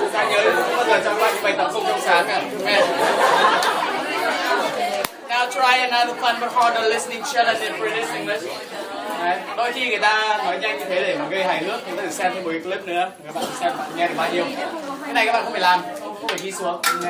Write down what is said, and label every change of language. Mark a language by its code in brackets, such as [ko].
[vi] Nhớ bao giờ trong bài tập không trong sáng à? [en] Now try another fun but harder listening challenge in British English. [vi] Đấy. Đôi khi người ta nói nhanh như thế để mà gây hài hước, chúng ta thử xem thêm một cái clip nữa. Các bạn xem bạn nghe được bao nhiêu. Cái này các bạn không phải làm, không phải ghi xuống.